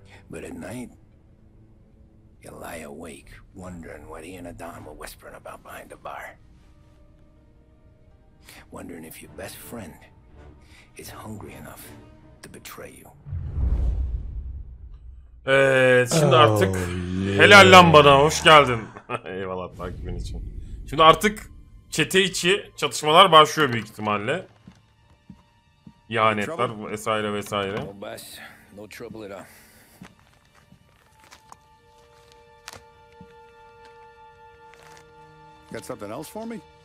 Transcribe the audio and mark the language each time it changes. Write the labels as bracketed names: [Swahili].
[English] But at night, you lie awake, wondering what he and Adam were whispering about behind the bar. Wondering if your best friend is hungry enough to betray you. [Turkish] Evet, şimdi artık helal lan bana, hoş geldin. Eyvallah takibin için. Şimdi artık çete içi çatışmalar başlıyor büyük ihtimalle. İhanetler vesaire vesaire. [English] No boss, no trouble at all. Got something else for me?